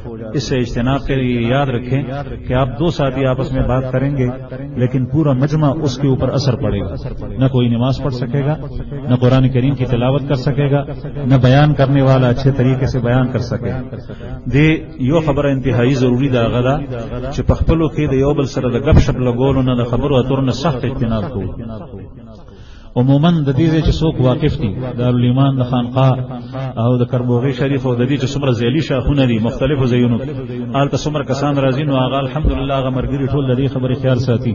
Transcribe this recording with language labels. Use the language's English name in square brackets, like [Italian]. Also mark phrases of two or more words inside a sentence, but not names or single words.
[Urdu] اس سے اجتناب کے لیے یاد رکھیں کہ آپ دو ساتھی آپس میں بات کریں گے لیکن پورا مجمع اس کے اوپر اثر پڑے گا. نہ کوئی نماز پڑھ سکے گا، نہ قرآن کریم کی تلاوت کر سکے گا، نہ بیان کرنے والا اچھے طریقے سے بیان کر سکے. [Pashto] دے یو خبر انتہائی ضروری دا غدا چې په خپلو کې د یو بل سره د غب شپ لګولو نه د خبرو اترو نه سخت اجتناب کوو. عموماً د دې چې څوک واقف دي دارالایمان د خانقاه او د کربوغي شریف او د دې چې څومره ذیلی شاخونه دي مختلفو ځایونو هلته څومره کسان راځي نو هغه الحمدلله هغه مرګري ټول د دې خبرې خیال ساتي.